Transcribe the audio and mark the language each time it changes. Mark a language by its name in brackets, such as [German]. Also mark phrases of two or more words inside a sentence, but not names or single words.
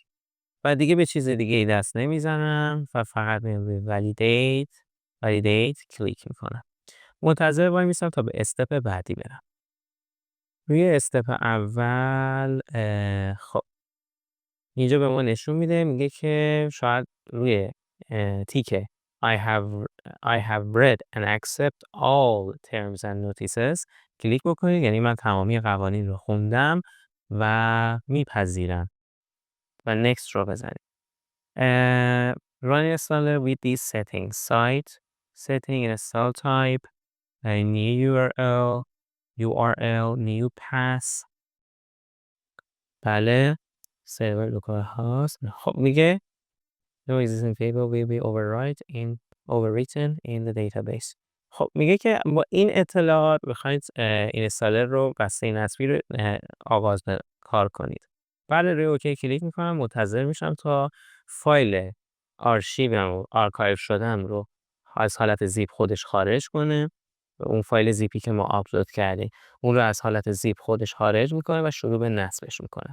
[Persian] و دیگه به چیز دیگه ای دست نمیزنم و فقط میام روی validate کلیک میکنم. منتظر وای میستم تا به استپ بعدی برم. روی استپ اول خب اینجا به ما نشون میده، میگه که شاید روی تیک [English] I have read and accept all terms and notices [Persian] کلیک بکنید، یعنی من تمامی قوانین رو خوندم و میپذیرم و next رو بزنید. [English] Run installer with these settings: site setting, install type, new URL, new path. [Persian] بله سرور لوکال هاست. خب میگه [English] no existing table will be overwritten in the database. [Persian] خب میگه که با این اطلاعات بخواید اینستالر رو بسته نصبی رو آغاز کار کنید. بعد روی اوکی کلیک میکنم، منتظر میشم تا فایل آرکایو شدم رو از حالت زیپ خودش خارج کنه و اون فایل زیپی که ما آپلود کردیم اون رو از حالت زیپ خودش خارج میکنه و شروع به نصبش میکنه.